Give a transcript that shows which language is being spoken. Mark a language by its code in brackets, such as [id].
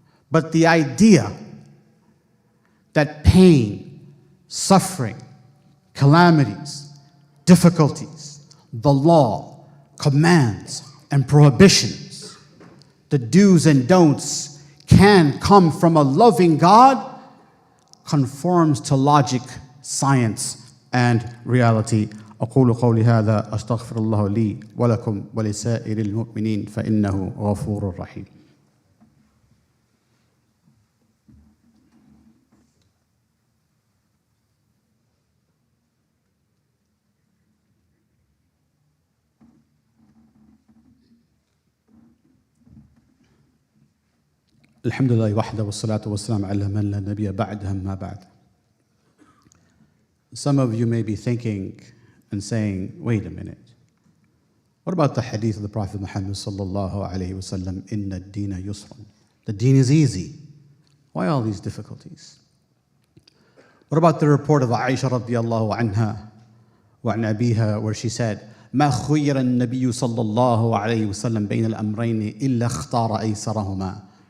[en] But the idea that pain, suffering, calamities, difficulties, the law, commands, and prohibitions, the do's and don'ts can come from a loving God conforms to logic, science, and reality. [ar] أقول قولي هذا أستغفر الله لي ولكم ولسائر المؤمنين فإنه غفور رحيم. الحمد لله وحده والصلاة والسلام على من لا نبي بعده ما بعد. [en] Some of you may be thinking and saying, wait a minute. What about the hadith of the Prophet Muhammad sallallahu alayhi wasallam, [ar] inna ad-dina yusrun? [en] The deen is easy. Why all these difficulties? What about the report of Aisha radiyallahu anha wa an abiha where she said, [ar] ما خير النبي صلى الله عليه وسلم بين الأمرين إلا اختار أيسرهما.